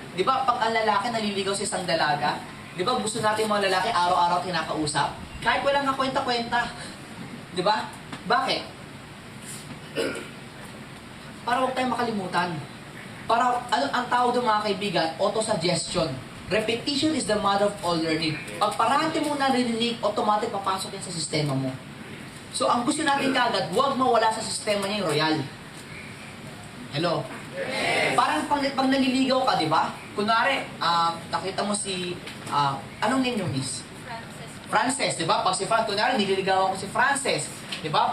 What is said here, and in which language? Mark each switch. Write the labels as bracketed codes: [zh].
[tl] Di ba pag ang lalaki naliligaw sa isang dalaga, di ba gusto natin mga lalaki araw-araw kinakausap? Kahit walang kakwenta-kwenta. Di ba? Bakit? Para huwag tayong makalimutan. Para, ang tawag doon, mga kaibigan, auto-suggestion. [en] Repetition is the mother of all learning. [tl] Pag parati mo narinig, automatic papasok yan sa sistema mo. So, ang gusto natin kagad, huwag mawala sa sistema niya yung royal. Hello? Yes. Parang pag naliligaw ka, di ba? Kunwari, nakita mo si Anong name niyo, miss? Frances, di ba? Pag si Frances, kunwari, nililigawan ko si Frances. Di ba?